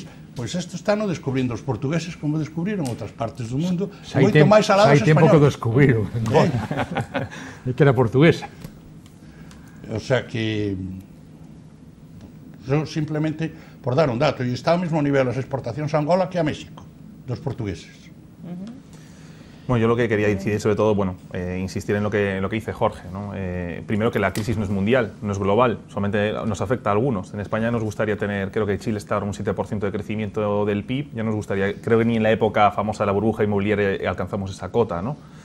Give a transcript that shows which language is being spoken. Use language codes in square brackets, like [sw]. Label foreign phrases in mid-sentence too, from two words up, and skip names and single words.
[gl] Pois isto están descubrindo os portugueses como descubriron outras partes do mundo, moito máis alados españoles. Hai tempo que descubriron Angola. É que era portuguesa. [es] O sea que simplemente por dar un dato, [gl] e está ao mesmo nivel as exportacións a Angola que a México, dos portugueses. [es] Bueno, yo lo que quería incidir sobre todo, bueno, insistir en lo que dice Jorge, ¿no? Primero que la crisis no es mundial, no es global, solamente nos afecta a algunos. En España nos gustaría tener, creo que Chile está ahora un 7% de crecimiento del PIB, ya nos gustaría, creo que ni en la época famosa de la burbuja inmobiliaria alcanzamos esa cota, ¿no?